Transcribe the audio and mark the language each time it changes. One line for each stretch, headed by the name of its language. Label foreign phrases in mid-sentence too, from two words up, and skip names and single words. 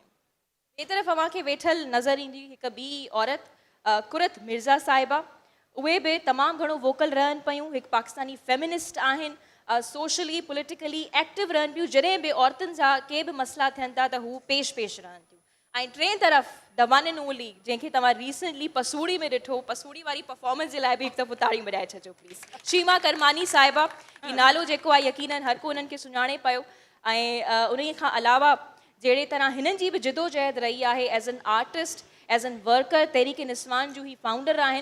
Sindhi: ॿिए तरफ़ अव्हांखे वेठल नज़र ईंदी हिकु ॿी औरत कुरत मिर्ज़ा साहिबा। उहे बि तमामु घणो वोकल रहनि पियूं, हिकु
English: Pakistani feminist
Sindhi: आहिनि,
English: socially politically active
Sindhi: रहनि पियूं। जॾहिं बि औरतुनि सां के बि मसइला थियनि था त हू पेश रहनि थियूं। ऐं टे तरफ़
English: the one and only,
Sindhi: जंहिंखे तव्हां रिसेंटली पसूड़ी में ॾिठो, पसूड़ी वारी परफॉर्मेंस जे लाइ बि हिकु दफ़ो ताड़ी वॼाए छॾिजो प्लीज़। शीमा करमानी साहिबा, ही नालो जेको आहे यकीनन हर को उन्हनि खे सुञाणे पियो ऐं उन खां अलावा जहिड़े तरह हिननि जी बि जिदोजहद रही आहे
English: as an artist, as an worker,
Sindhi: तहरीक निस्वान जूं ही फाउंडर आहिनि।